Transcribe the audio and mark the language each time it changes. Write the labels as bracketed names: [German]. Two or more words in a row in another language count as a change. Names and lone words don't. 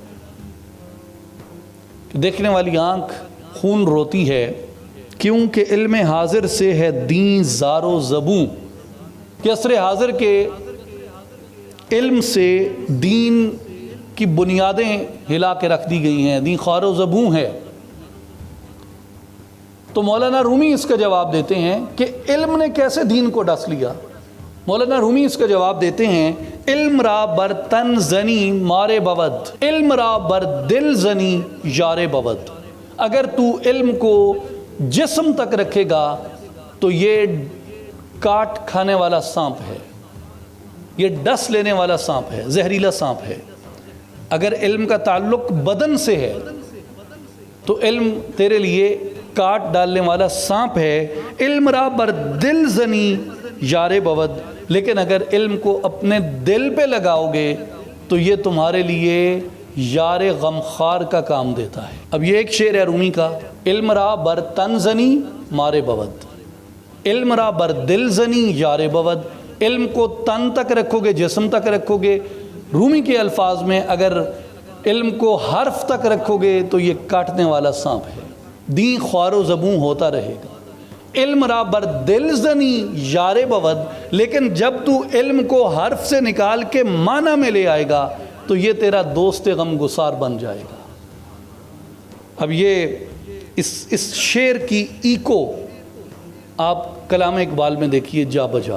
[Urdu] دیکھنے والی آنکھ خون روتی ہے، کیونکہ علم حاضر سے ہے دین زار و زبوں، کہ عصر حاضر کے علم سے دین کی بنیادیں ہلا کے رکھ دی گئی ہیں، دین خوار و زبوں ہے۔ تو مولانا رومی اس کا جواب دیتے ہیں کہ علم نے کیسے دین کو ڈس لیا۔ مولانا رومی اس کا جواب دیتے ہیں، [Persian] علم را بر تن زنی مارے بود، علم را بر دل زنی یارے بود۔ [Urdu] اگر تو علم کو جسم تک رکھے گا تو یہ کاٹ کھانے والا سانپ ہے، یہ ڈس لینے والا سانپ ہے، زہریلا سانپ ہے۔ اگر علم کا تعلق بدن سے ہے تو علم تیرے لیے کاٹ ڈالنے والا سانپ ہے۔ [Persian] علم را بر دل زنی یار بود، [Urdu] لیکن اگر علم کو اپنے دل پہ لگاؤ گے تو یہ تمہارے لیے یار غمخوار کا کام دیتا ہے۔ اب یہ ایک شعر ہے رومی کا، [Persian] علم را بر تن زنی مارے بود، علم را بر دل زنی یار بود۔ [Urdu] علم کو تن تک رکھو گے، جسم تک رکھو گے۔ رومی کے الفاظ میں اگر علم کو حرف تک رکھو گے تو یہ کاٹنے والا سانپ ہے، دین خوار و زبوں ہوتا رہے گا۔ [Persian] علم را بر دل زنی یار بود، [Urdu] لیکن جب تو علم کو حرف سے نکال کے معنی میں لے آئے گا تو یہ تیرا دوست غم گسار بن جائے گا۔ اب یہ اس شعر کی ایکو آپ کلام اقبال میں دیکھیے جا بجا۔